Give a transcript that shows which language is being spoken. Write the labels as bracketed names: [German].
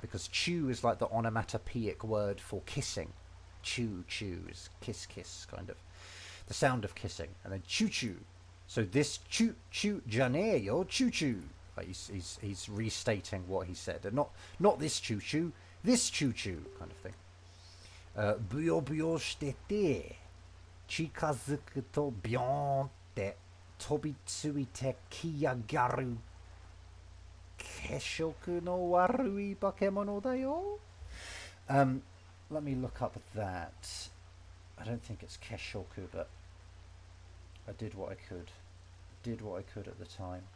[English] Because chew is like the onomatopoeic word for kissing. Choo-choo is kiss, kind of. The sound of kissing. And then choo-choo. So this [Korean] choo-choo janeyo, [English] choo-choo. Like he's restating what he said, and not this choo choo, this choo choo kind of thing. [Japanese] ブヨブヨしてて近づくとビョーンって飛びついてきやがる血色の悪い化け物だよ。 [English] Let me look up that. I don't think it's Keshoku, but I did what I could. Did what I could at the time.